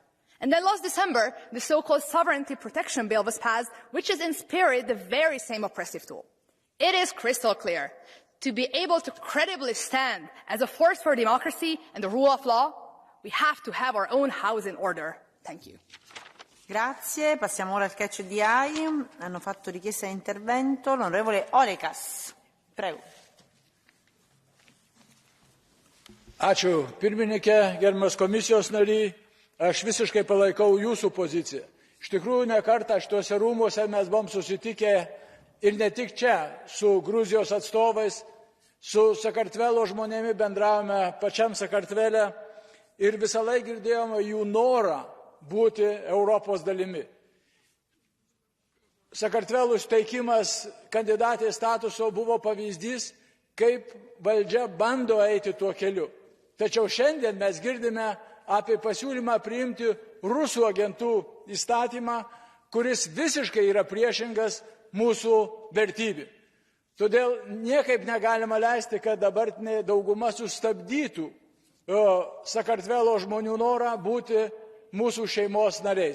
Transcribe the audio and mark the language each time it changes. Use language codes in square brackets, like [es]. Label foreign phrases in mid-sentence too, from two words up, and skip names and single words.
[en] And then last December, the so-called Sovereignty Protection Bill was passed, which is in spirit the very same oppressive tool. It is crystal clear. To be able to credibly stand as a force for democracy and the rule of law, we have to have our own house in order. Thank you. [it] Grazie. Passiamo ora al [en] catch the eye. [it] Hanno fatto richiesta di intervento l'onorevole Olekas. Prego. [lt] Ačiū pirmininkė, gerbiamas komisijos nariai. Aš visiškai palaikau jūsų poziciją. Iš tikrųjų, ne kartą šituose rūmuose mes buvom susitikę ir ne tik čia su Gruzijos atstovais, su Sakartvelo žmonėmis bendravome pačiam Sakartvele ir visą laiką girdėjome jų norą būti Europos dalimi. Sakartvelų suteikimas kandidatės statuso buvo pavyzdys, kaip valdžia bando eiti tuo keliu. Tačiau šiandien mes girdime apie pasiūlymą priimti rusų agentų įstatymą, kuris visiškai yra priešingas mūsų vertybių. Todėl niekaip negalima leisti, kad dabartinė dauguma sustabdytų Sakartvelo žmonių norą būti mūsų šeimos nariais.